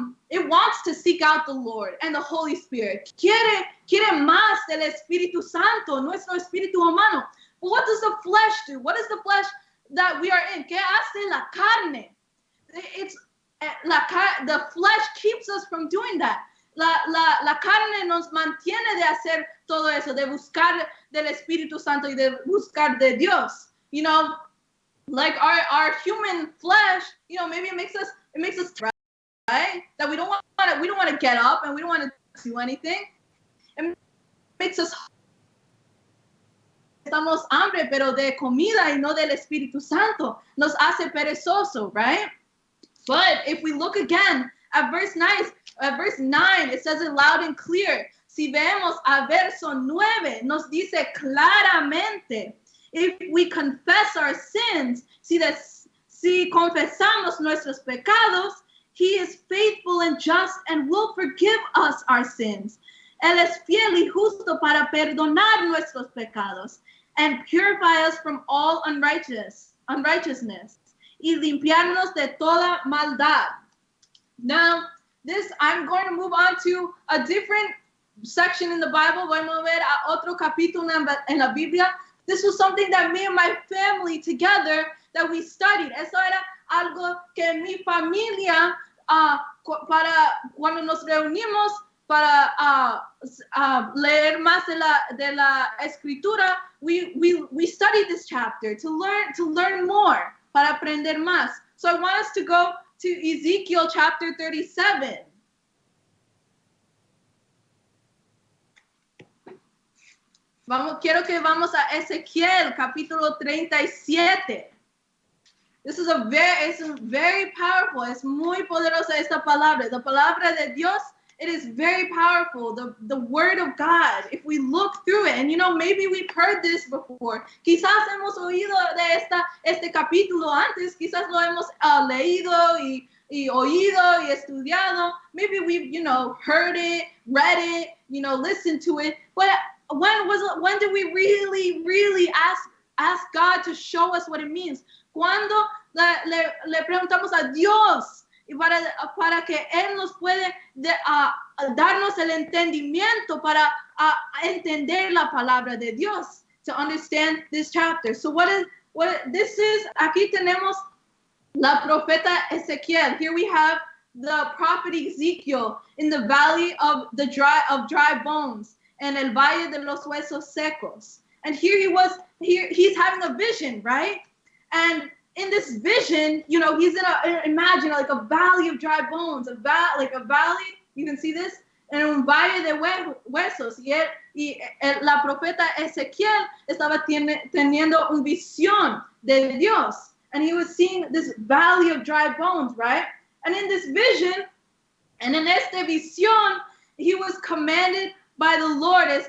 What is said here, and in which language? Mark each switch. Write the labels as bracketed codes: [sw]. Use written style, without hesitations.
[en] It wants to seek out the Lord and the Holy Spirit. [es] Quiere más del Espíritu Santo, nuestro espíritu humano. [en] But what does the flesh do? What is the flesh that we are in? [es] ¿Qué hace la carne? [en] The flesh keeps us from doing that. [es] La carne nos mantiene de hacer todo eso, de buscar del Espíritu Santo y de buscar de Dios. [en] You know, like our human flesh, you know, maybe it makes us right? That we don't want to get up and we don't want to do anything. It makes us [es] estamos hambre, pero de comida y no del Espíritu Santo. Nos hace perezoso, right? [en] But if we look again at verse 9, it says it loud and clear. [es] Si vemos a verso 9, nos dice claramente, [en] if we confess our sins, [es] si confesamos nuestros pecados, [en] He is faithful and just and will forgive us our sins. [es] Él es fiel y justo para perdonar nuestros pecados [en] and purify us from all unrighteousness [es] y limpiarnos de toda maldad. [en] Now, I'm going to move on to a different section in the Bible. [es] Voy a mover a otro capítulo en la Biblia. [en] This was something that me and my family together that we studied. [es] Eso era algo que mi familia, para cuando nos reunimos para leer más de la escritura, [en] we studied this chapter to learn more, [es] para aprender más. [en] So I want us to go to Ezekiel chapter 37. [es] Quiero que vamos a Ezequiel capítulo 37. [en] This is it's very powerful. [es] Es muy poderosa esta palabra. [en] The [es] palabra de Dios, [en] it is very powerful. The word of God, if we look through it, and you know, maybe we've heard this before. [es] Quizás hemos oído de este capítulo antes. Quizás lo hemos leído y oído y estudiado. [en] Maybe we've, you know, heard it, read it, you know, listened to it. But when did we really ask God to show us what it means? [es] Cuando le preguntamos a Dios y para que Él nos puede darnos el entendimiento para entender la palabra de Dios, [en] to understand this chapter. So what this is, [es] aquí tenemos la profeta Ezequiel. [en] Here we have the prophet Ezekiel in the valley of dry bones, [es] en el valle de los huesos secos. [en] And he's having a vision, right? And in this vision, you know, he's imagine like a valley of dry bones, like a valley, you can see this, [es] en un valle de huesos. Y la profeta Ezequiel estaba teniendo una visión de Dios. [en] And he was seeing this valley of dry bones, right? And in this vision, and in [es] esta visión, [en] he was commanded by the Lord.